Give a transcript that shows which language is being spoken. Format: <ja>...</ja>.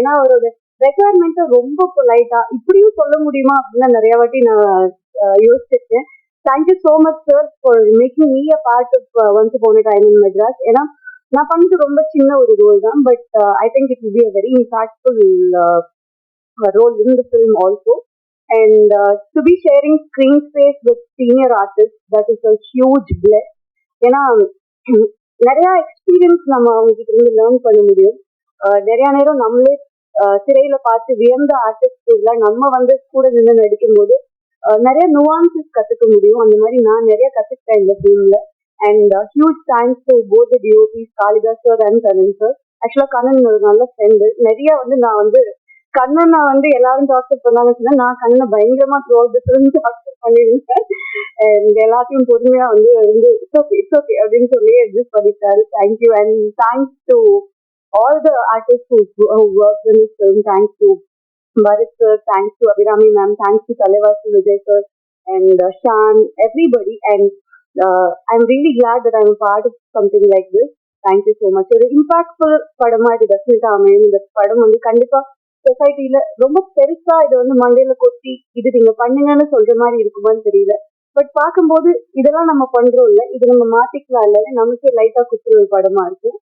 <ta>ஏன்னா அவரோட ரெக்குவயர்மெண்ட்டை ரொம்ப பொலைட்டா இப்படியும் சொல்ல முடியுமா அப்படின்னு நிறைய வாட்டி நான் யோசிச்சிருக்கேன்.</ta> <en>Thank you so much sir for making me a part of once upon a time in Madras.</en> <ta>ஏன்னா நான் பண்ணது ரொம்ப சின்ன ஒரு ரோல் தான்,</ta> <en>But I think it will be a very impactful role in the film also. And to be sharing screen space with senior artists, that is a huge bless.</en> <ta>ஏன்னா நிறைய experience நம்ம அவங்க கிட்ட இருந்து லேர்ன் பண்ண முடியும். நிறைய நேரம் நம்மளே திரையில பார்த்து வியந்த ஆர்டிஸ்ட் நம்ம வந்து கூட நின்று நடிக்கும் போது நிறைய நுவான்சஸ் கத்துக்க முடியும். அந்த மாதிரி நான் நிறைய கத்துக்கிட்டேன் இந்த ஃபிலிம்ல.</ta> <en>and huge thanks to both the DOPs Kalidas</en> <ta>sir and Kannan sir. ஆக்சுவலா கண்ணன் ஒரு நல்ல ஃப்ரெண்டு. நிறைய வந்து நான் வந்து கண்ணனை வந்து எல்லாரும் டார்ச்சர் பண்ணாங்கன்னு சொன்னா நான் கண்ணனை பயங்கரமா</ta> <en>throughout the film</en> <ta>torture பண்ணிருந்தேன். அண்ட் எல்லாத்தையும் பொறுமையா வந்து</ta> <en>it's okay</en> <ta>அப்படின்னு சொல்லி அட்ஜஸ்ட் பண்ணிட்டாரு.</ta> <en>Thank you and thanks to all the artists who worked in this film. Thanks to Bharat sir, thanks to Abhirami ma'am, thanks to Talevasi Vijay sir and Shan, everybody. And I'm really glad that I'm a part of something like this. Thank you so much.</en> <ta>ஒரு impactful படமா இது டெஃபினட்டா அமையும். இந்த படம் வந்து கண்டிப்பா சொசைட்டில ரொம்ப பெருசா இதை வந்து மண்டையில கொட்டி இது நீங்க பண்ணுங்கன்னு சொல்ற மாதிரி இருக்குமான்னு தெரியல. பட் பார்க்கும்போது இதெல்லாம் நம்ம பண்றோம் இல்ல, இது நம்ம மாத்திக்கலாம் இல்ல, நமக்கே லைட்டா குத்துற ஒரு படமா இருக்கு.</ta>